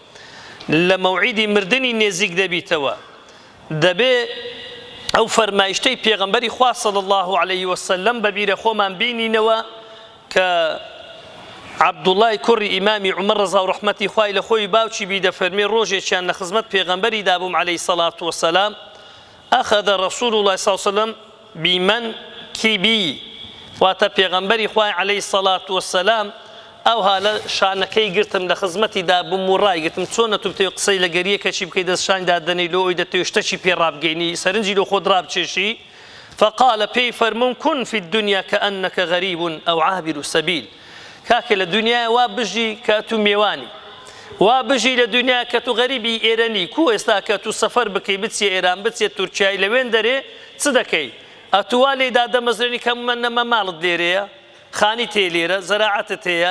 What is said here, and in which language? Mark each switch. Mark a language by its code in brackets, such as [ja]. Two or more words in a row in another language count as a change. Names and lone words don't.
[ckb] لە مەوعیدی مردنی نێزیک دەبیتەوە دەبێ ئەو فەرمایشتەی پێغەمبەری خوا [ar] صلی الله عليه وسلم [ckb] بەبیرە خۆمان بینینەوە کە عەبدوڵای کوڕی ئیمامی عومەر ڕەزا و ڕەحمەتی خوای لە خۆی باوکی بی دەفەرمێ ڕۆژێکیان لە خزمەت پێغەمبەری دابووم [ar] عليه الصلاة والسلام أخذ رسول الله صلى الله عليه وسلم [ckb] بمنكبي واتە پێغەمبەری خوای [ar] عليه الصلاة والسلام [ckb] ئەوها لە شانەکەی گرتم لە خزمەتی دابووم و ڕایگرتم چۆنە تو بتەوێ قسەی لە گەریەکەچی بکەی دەستشانی دادەنەی لۆ ئەوی دەتەوێ شتێکی پێ ڕابگەینی سەرنجی لۆ خۆت ڕابچێشی فقال پێی فەرمووم [ar] كن في الدنيا كأنك غريب أو عابر سبيل [ckb] کاکە لە دنیای وا بژی کە تو میێوانی وا بژی لە دنیا کە تو غەریبی ئێرەنی کو ئێستا کە تو سەفەر بکەی بچێ ئێران بچێ تورکیای لەوێن دەرێ چ دەکەی ئەتووا لێدا دەمەزرێنی کە من نەمە ماڵت لێرەیە خانی تێ لێرە زەراعەتت هەیە